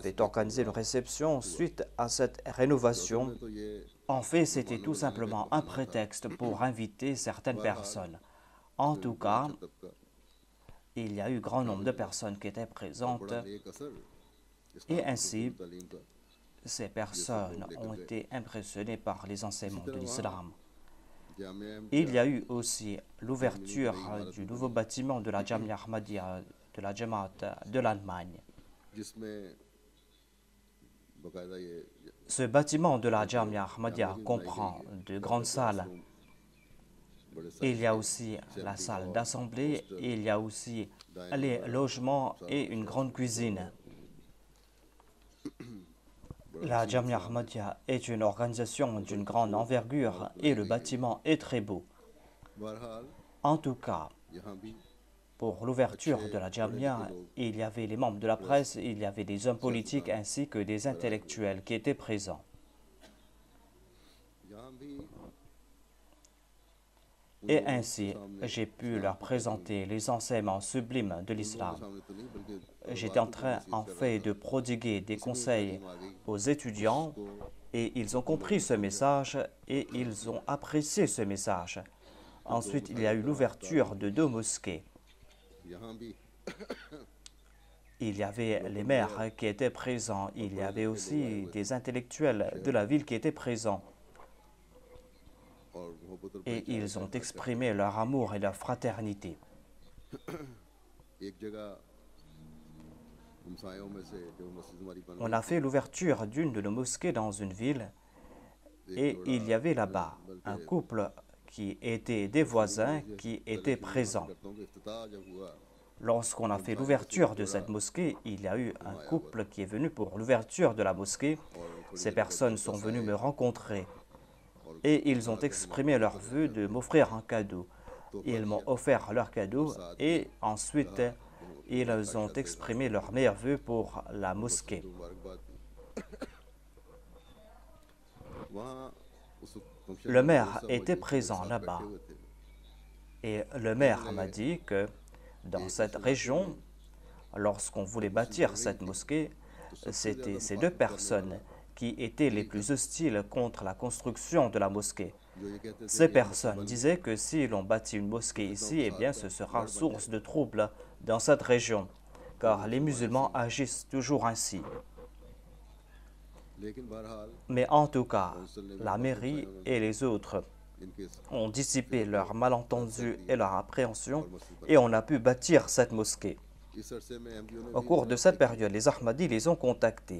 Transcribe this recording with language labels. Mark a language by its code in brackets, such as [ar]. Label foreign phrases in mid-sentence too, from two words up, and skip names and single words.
[ur] حوالے سے [fr] avait [ur] जो [fr] organisé une [ur] प्रोग्राम [fr] réception [ur] हुआ [fr] suite à cette [ur] تو اصل [fr] rénovation. [ur] میں تو یہ [fr] En fait, c'était [ur] मेहमानों [fr] tout [ur] کو لانے کا ایک [fr] simplement un [ur] بہانہ تھا [fr] prétexte pour inviter certaines [ur] बहरहाल [fr] personnes. En [ur] इसमें [fr] tout [ur] بھی بڑا [fr] cas, [ur] اچھا طبقہ [fr] il y a eu grand nombre [ur] शामिल [fr] de [ur] हुआ [fr] personnes qui étaient [ur] और [fr] présentes [ur] بڑا نیک اثر [fr] et [ur] اسلام کی [fr] ainsi, [ur] خوبصورت تعلیم کا [fr] ces [ur] یہ سب [fr] personnes [ur] लोग [fr] ont [ur] لے کر گئے [fr] été impressionnées par les [ur] इसी [fr] enseignements de [ur] طرح وہاں [fr] l'islam. [ur] जामिया [fr] Il y [ur] अहमदिया [fr] a eu aussi [ur] جرمنی کی [fr] l'ouverture [ur] نئی عمارت [fr] du [ur] भी [fr] nouveau [ur] बनी [fr] bâtiment de la Jamia Ahmadiyya de la Jamaat de l'Allemagne. [ur] جس میں باقاعدہ یہ [fr] Ce bâtiment de la [ur] एक [fr] Jamia [ur] जामिया [fr] Ahmadiyya [ur] مسجد بنائی [fr] comprend [ur] گئی ہے [fr] de [ur] جہاں پر [fr] grandes salles. [ur] کلاس روم بڑے [fr] Il [ur] साइज [fr] y a [ur] के [fr] aussi la [ur] असेंबली [fr] salle [ur] हॉल [fr] d'assemblée, [ur] हॉस्टल [fr] il y a aussi [ur] डाइनिंग [fr] les [ur] वगैरह [fr] logements [ur] सारा [fr] et [ur] कुछ [fr] une [ur] है [fr] grande [ur] इसमें [fr] cuisine. [ur] बड़ा [fr] La [ur] वसी [fr] Jamia [ur] نظام ہے [fr] Ahmadiyya est une organisation [ur] और [fr] d'une [ur] बड़ी [fr] grande [ur] खूबसूरत [fr] envergure [ur] इमारत [fr] et [ur] बनाई [fr] le [ur] گئی ہے [fr] bâtiment est très beau. [ur] बहरहाल [fr] En tout cas, [ur] یہاں بھی [fr] pour l'ouverture [ur] अच्छे [fr] de la [ur] پڑھے لکھے [fr] Jamia, [ur] लोग [fr] il y avait les membres de la [ur] प्रेस [fr] presse, il y avait des hommes politiques [ur] सियासतदान [fr] ainsi que des [ur] وغیرہ آئے ہوئے تھے [fr] intellectuels qui étaient présents. [ur] یہاں بھی [fr] Et [ur] ان لوگوں کے [fr] ainsi, [ur] सामने [fr] j'ai pu [ur] इस्लाम [fr] leur [ur] کی تعلیم [fr] présenter les enseignements sublimes de [ur] ان لوگوں کے [fr] l'islam. [ur] سامنے تو نہیں بلکہ [fr] J'étais [ur] तलबा [fr] en [ur] کو جو [fr] train, [ur] नसीहत [fr] en [ur] کر رہا [fr] fait, de [ur] था [fr] prodiguer des [ur] اسی میں [fr] conseils [ur] تعلیم آ گئی [fr] aux étudiants [ur] उसको [fr] et ils ont [ur] ان لوگوں [fr] compris [ur] ने [fr] ce [ur] समझा [fr] message et ils ont apprécié ce message. [ur] پھر دو [fr] Ensuite, il y a [ur] मसाजिद [fr] eu [ur] کا احکام [fr] l'ouverture de [ur] किया [fr] deux mosquées. [ur] یہاں بھی [fr] Il y avait les [ur] लोकल [fr] maires [ur] मेयर [fr] qui étaient présents, [ur] और [fr] il y [ur] पढ़े [fr] avait [ur] لکھے لوگ آئے [fr] aussi [ur] ہوئے تھے [fr] des intellectuels de [ur] शहर [fr] la ville qui étaient présents [ur] اور محبت اور [fr] et [ur] भाईचारे [fr] ils [ur] का [fr] ont [ur] اظہار کرتے [fr] exprimé [ur] थे [fr] leur amour et leur fraternité. [ur] ایک جگہ ہمسایوں میں سے جو مسجد ہماری بن [fr] On [ur] रही [fr] a [ur] थी [fr] fait l'ouverture d'une de nos mosquées dans une ville [ur] एक [fr] et [ur] जोड़ा [fr] il y avait là-bas [ur] बल्कि [fr] un couple qui était des [ur] उसकी [fr] voisins [ur] मुझे [fr] qui [ur] पहले [fr] étaient [ur] شروع میں عرض [fr] présents. [ur] کرتا ہوں کہ افتتاح جب ہوا [fr] Lorsqu'on a [ur] तो [fr] fait [ur] ہمسایوں میں سے [fr] l'ouverture [ur] एक [fr] de [ur] जोड़ा [fr] cette mosquée, il y a eu un [ur] وہاں آیا ہوا [fr] couple [ur] था [fr] qui est venu pour l'ouverture de la mosquée. [ur] اور تھوڑی [fr] Ces [ur] دیر بعد [fr] personnes [ur] मेरे [fr] sont [ur] पास [fr] venues [ur] आए [fr] me rencontrer [ur] और [fr] et ils ont [ur] کہا کہ ہم [fr] exprimé [ur] आपको [fr] leur [ur] तोहफा [fr] vœu [ur] देना [fr] de [ur] چاہتے ہیں [fr] m'offrir un cadeau. [ur] तोहफा [fr] Ils m'ont [ur] दिया [fr] offert leur [ur] और [fr] cadeau [ur] ساتھ ہی [fr] et ensuite [ur] کہا کہ ہم اپنی [fr] ils ont [ur] خواہشات کا اظہار [fr] exprimé [ur] करते [fr] leurs [ur] हैं [fr] meilleurs vœux pour la [ur] اور مسجد [fr] mosquée. [ur] کو مبارکباد دی وہاں اس فنکشن [fr] Le [ur] میں بہت [fr] maire [ur] सब [fr] était [ur] موجود تھے میرے [fr] présent [ur] ساتھ بیٹھے [fr] là-bas [ur] ہوئے تھے [fr] et le [ur] कहने [fr] maire m'a [ur] लगे [fr] dit que dans [ur] कि [fr] cette [ur] اس علاقے [fr] région, [ur] में [fr] lorsqu'on voulait [ur] جب مسجد بن [fr] bâtir [ur] रही [fr] cette [ur] थी [fr] mosquée, [ur] تو سب سے [fr] c'était [ur] ज़्यादा [fr] ces deux [ur] مخاطب کرنے والا [fr] personnes qui étaient les [ur] यही [fr] plus [ur] कहते [fr] hostiles contre la construction de la mosquée. [ur] جو یہ کہتے تھے [fr] Ces [ur] کہ یہاں مسجد [fr] personnes [ur] بن گئی [fr] disaient que si l'on bâtit une [ur] तो [fr] mosquée [ur] फितना [fr] ici, eh [ur] फसाद [fr] bien [ur] का [fr] ce sera [ur] گڑھ بن [fr] source de [ur] जाएगा [fr] troubles dans cette région, [ur] तो [fr] car [ur] वो [fr] les [ur] फरमाया [fr] musulmans [ur] صحیح ہے [fr] agissent toujours ainsi. [ur] لیکن بہرحال [fr] Mais en tout cas, [ur] کونسل نے بھی [fr] la [ur] बात [fr] mairie [ur] हमसायों [fr] et [ur] में [fr] les autres [ur] इनके [fr] ont dissipé [ur] فکر کو [fr] leurs [ur] رد کر [fr] malentendus [ur] दिया [fr] et leur appréhension [ur] اور مسجد بن [fr] et on [ur] गई [fr] a pu bâtir cette mosquée. [ur] اس عرصے میں ایم ڈی او نے [fr] Au [ur] भी [fr] cours [ur] इनसे [fr] de [ur] रब्ते [fr] cette [ur] किए [fr] période, les Ahmadis les ont contactés